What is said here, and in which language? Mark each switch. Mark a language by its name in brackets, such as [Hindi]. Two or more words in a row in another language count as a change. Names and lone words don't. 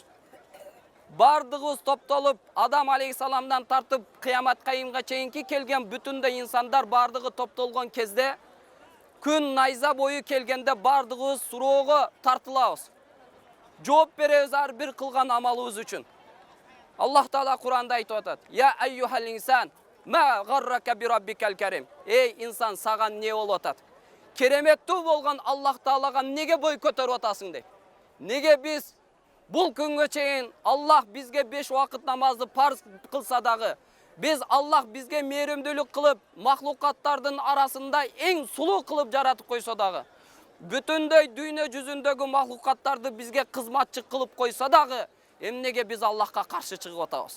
[Kyrgyz] Бардыгыбыз топтолуп, Адам алейхиссаламдан тартып кыямат кайымга чейинки келген бүтүндөй инсандар бардыгы топтолгон кезде күн найза бою келгенде бардыгыбыз суроого тартылабыз. Жооп беребиз ар бир кылган амалыбыз үчүн. Аллах Таала Куранда айтып атат: [Arabic] "يا أيها الإنسان ما غرك بربك الكريم." [Kyrgyz] Эй инсан, сага не болуп атат? Кереметтүү болгон Аллах Таалага неге бой көтөрүп атасың дейт. Неге биз бул күнгө чейин Аллах бизге 5 убакыт намазды парз кылса дагы, биз Аллах бизге мээримдүүлүк кылып, махлукаттардын арасында эң сулуу кылып жаратып койсо дагы, бүтүндөй дүйнө жүзүндөгү махлукаттарды бизге кызматчы кылып койсо дагы, эмнеге биз Аллахка каршы чыгып атабыз?